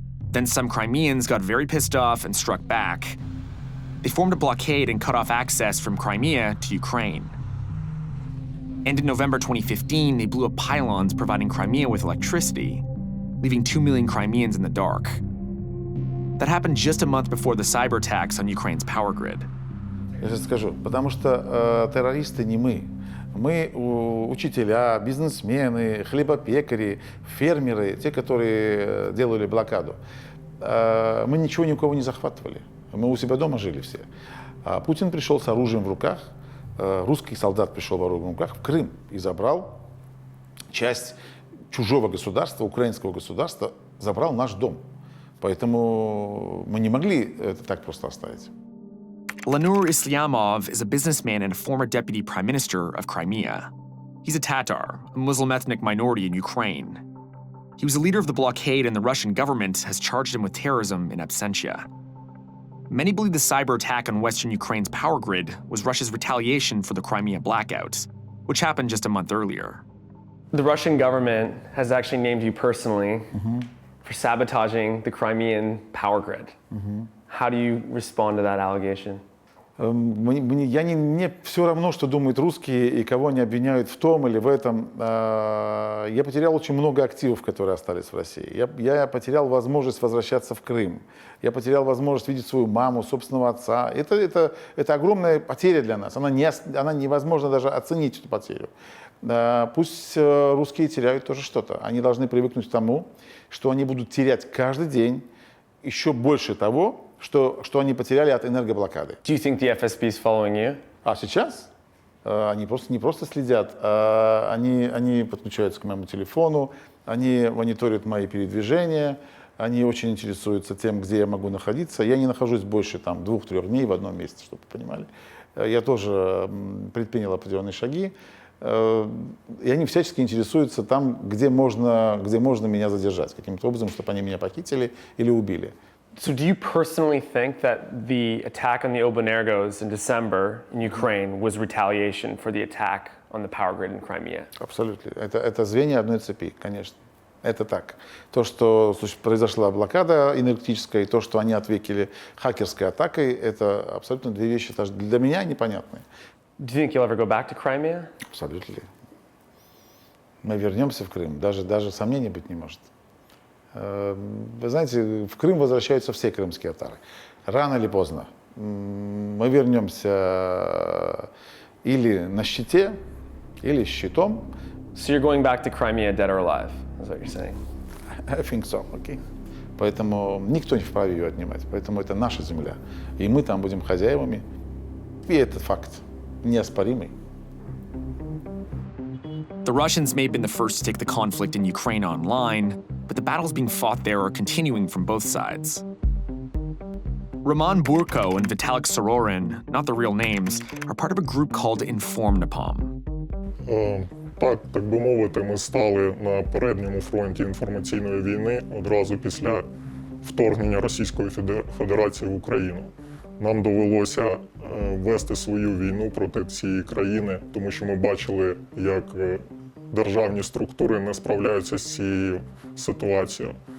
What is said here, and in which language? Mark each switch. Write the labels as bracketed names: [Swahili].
[English] Then some Crimeans got very pissed off and struck back. They formed a blockade and cut off access from Crimea to Ukraine. And in November 2015, they blew up pylons providing Crimea with electricity, leaving 2 million Crimeans in the dark. That happened just a month before the cyber attacks on Ukraine's power grid. [Russian] Я сейчас скажу, потому что террористы не мы. Мы учителя, бизнесмены, хлебопекари, фермеры, те, которые делали блокаду. Мы ничего ни у кого не захватывали. Мы у себя дома жили все. А Путин пришел с оружием в руках, русский солдат пришел с оружием в руках в Крым и забрал часть чужого государства, украинского государства, забрал наш дом. Поэтому мы не могли это так просто оставить. [English] Lanur Islyamov is a businessman and a former deputy prime minister of Crimea. He's a Tatar, a Muslim ethnic minority in Ukraine. He was the leader of the blockade, and the Russian government has charged him with terrorism in absentia. Many believe the cyber attack on Western Ukraine's power grid was Russia's retaliation for the Crimea blackout, which happened just a month earlier. The Russian government has actually named you personally for sabotaging the Crimean power grid. How do you respond to that allegation? [Russian] Мне все равно, что думают русские и кого они обвиняют в том или в этом. Я потерял очень много активов, которые остались в России. Я потерял возможность возвращаться в Крым. Я потерял возможность видеть свою маму, собственного отца. Это огромная потеря для нас. Она невозможно даже оценить эту потерю. Пусть русские теряют тоже что-то. Они должны привыкнуть к тому, что они будут терять каждый день еще больше того, что они потеряли от энергоблокады. [English] Do you think the FSB is following you? [Russian] А сейчас они не просто следят, они подключаются к моему телефону, они мониторят мои передвижения, они очень интересуются тем, где я могу находиться. Я не нахожусь больше 2-3 дней в одном месте, чтобы вы понимали. Я тоже предпринял определенные шаги, и они всячески интересуются там, где можно меня задержать, каким-то образом, чтобы они меня похитили или убили. [English] So do you personally think that the attack on the Obanergos in December in Ukraine was retaliation for the attack on the power grid in Crimea? [Russian] Абсолютно. Это звенья одной цепи, конечно. Это так. То, что произошла блокада энергетическая, и то, что они ответили хакерской атакой, это абсолютно две вещи даже для меня непонятные. [English] Do you think you'll ever go back to Crimea? [Russian] Абсолютно. Мы вернемся в Крым. Даже сомнений быть не может. Вы знаете, в Крым возвращаются все крымские татары. Рано или поздно. Мы вернемся или на щите, или с щитом. [English] So you're going back to Crimea dead or alive, is what you're saying? I think so, okay. [Russian] Поэтому никто не вправе ее отнимать. Поэтому это наша земля. И мы там будем хозяевами. И это факт неоспоримый. [English] The Russians may have been the first to take the conflict in Ukraine online, but the battles being fought there are continuing from both sides. Roman Burko and Vitalik Sororin, not the real names, are part of a group called Inform-Napalm. [Ukrainian] Так би мовити, ми стали на передньому фронті інформаційної війни одразу після вторгнення Російської Федерації в Україну. Нам довелося вести свою війну проти цієї країни, тому що ми бачили, як державні структури не справляються з цією ситуацією.